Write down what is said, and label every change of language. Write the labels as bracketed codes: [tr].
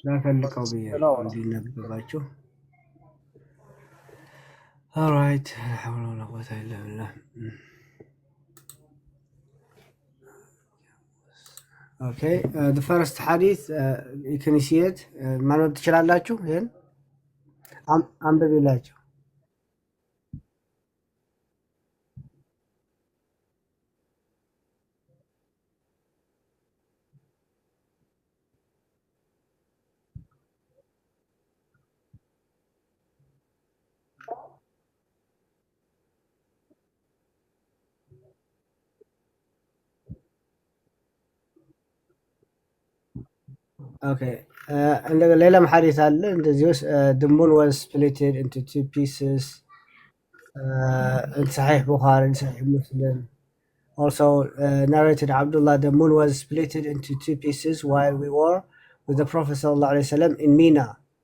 [am] ለፈልቀው እንዲነበባችሁ። [ar] alright لا حول ولا قوة إلا بالله. [en] Okay, the first hadith you can see it. [am] ማንበብ ትችላላችሁ? ይሄን አንብብላችሁ። Okay. [en] And [am] ሌላም ሐዲስ አለ እንደዚህ [en] the moon was split into two pieces. In Sahih Bukhari and Sahih Muslim. Also narrated Abdullah, the moon was split into two pieces while we were with the Prophet sallallahu alaihi wasallam in Mina.